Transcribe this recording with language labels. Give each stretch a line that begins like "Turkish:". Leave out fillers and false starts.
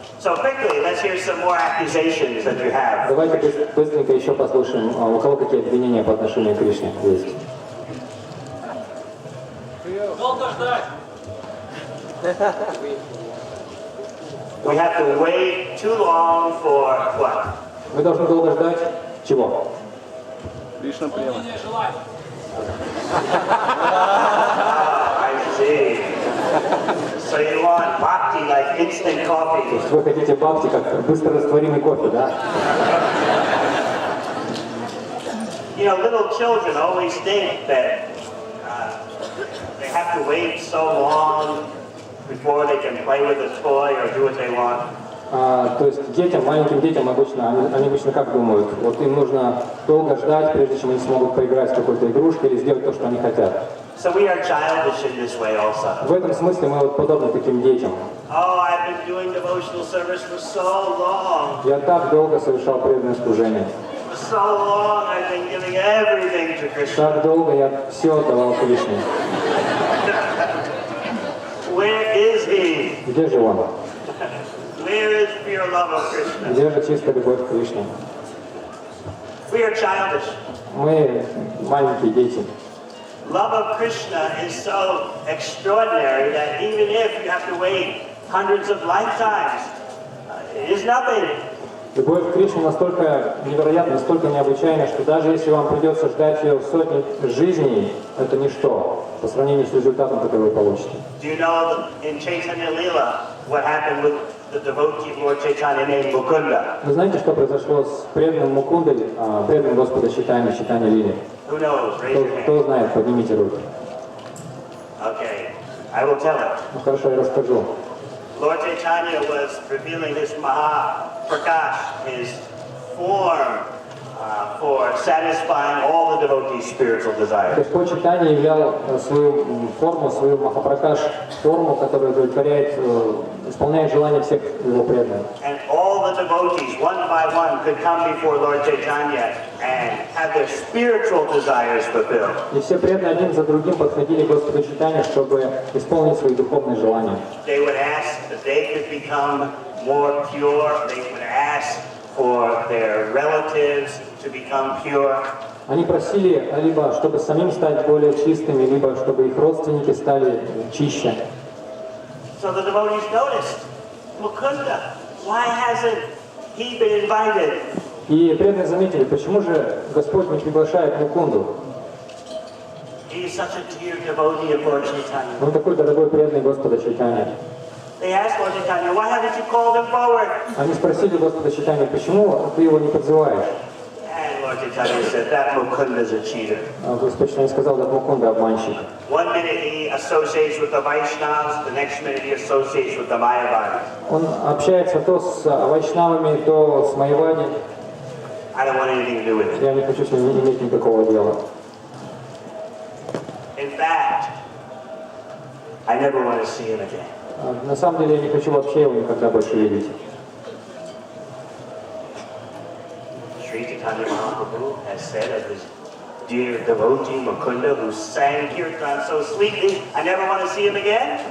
English: So quickly, let's hear some more accusations that you have.
Russian: Давайте быстренько еще послушаем, у кого какие обвинения по отношению к Кришне есть. Долго ждать.
English: We have to wait too long for what?
Russian: Мы должны долго ждать чего? Кришна према.
English: I see. So you want bhakti like instant
Russian: То
English: coffee.
Russian: есть вы хотите бхакти как быстрорастворимый кофе, да?
English: You know, little children always think that they have to wait so long before they can play with a toy or do what they want.
Russian: То есть детям, маленьким детям обычно, они обычно как думают? Вот им нужно долго ждать, прежде чем они смогут поиграть с какой-то игрушкой или сделать то, что они хотят.
English: So we are childish in this way also.
Russian: В этом смысле мы вот подобны таким детям.
English: Oh, I've been doing devotional service for so long.
Russian: Я так долго совершал преданное служение.
English: For so long I've been giving everything to Krishna.
Russian: Так долго я все отдавал Кришне.
English: Where is he?
Russian: Где же он?
English: Where is pure love of Krishna?
Russian: Где же чистая любовь к Кришне?
English: We are childish.
Russian: Мы маленькие дети.
English: Love of Krishna is so extraordinary that even if you have to wait hundreds of lifetimes is nothing.
Russian: Любовь к Кришне настолько невероятна, настолько необычайна, что даже если вам придется ждать ее в сотни жизней, это ничто по сравнению с результатом, который вы получите.
English: Do you know in Chaitanya Leela what happened with the devotee of Lord Chaitanya named Mukunda?
Russian: Вы знаете, что произошло с преданным Мукундой, преданным Господа Чайтаньи, Чайтаньи Лили?
English: Who knows? Raise your hand.
Russian: Кто знает, поднимите руки.
English: Okay, I will tell it.
Russian: Ну хорошо, я расскажу.
English: Lord Chaitanya was revealing his Mahaprakash, his form for satisfying all the devotees' spiritual desires.
Russian: Господь Чайтанья являл свою форму, свою Махапракаш, форму, которая удовлетворяет, исполняет желания всех его преданных.
English: And all the devotees, one by one, could come before Lord Chaitanya and have their spiritual desires fulfilled.
Russian: И все преданные один за другим подходили к Господу Чайтанье, чтобы исполнить свои духовные желания.
English: They would ask that they could become more pure. They would ask for their relatives to become pure.
Russian: Они просили либо чтобы самим стать более чистыми, либо чтобы их родственники стали чище.
English: So the devotees noticed, Mukunda, why hasn't he been invited?
Russian: И преданные заметили, почему же Господь не приглашает Мукунду?
English: He is such a dear devotee of Lord Chaitanya.
Russian: Он такой дорогой преданный Господа Чайтаньи.
English: They asked Lord Chaitanya, why haven't you called him forward?
Russian: Они спросили Господа Чайтаньи, почему ты его не подзываешь?
English: And Lord Chaitanya said, that Mukunda is a cheater.
Russian: А Господь Чайтанья сказал, что Мукунда обманщик.
English: One minute he associates with the Vaishnavas, the next minute he associates with the Mayavadis.
Russian: Он общается то с вайшнавами, то с майявади.
English: I don't want anything to do with it.
Russian: Я не хочу с ним иметь никакого дела.
English: In fact, I never want to see him again.
Russian: На самом деле я не хочу вообще его никогда больше видеть.
English: Sri Chaitanya Mahaprabhu has said of his dear devotee Mukunda, who sang kirtan so sweetly, I never want to see him again.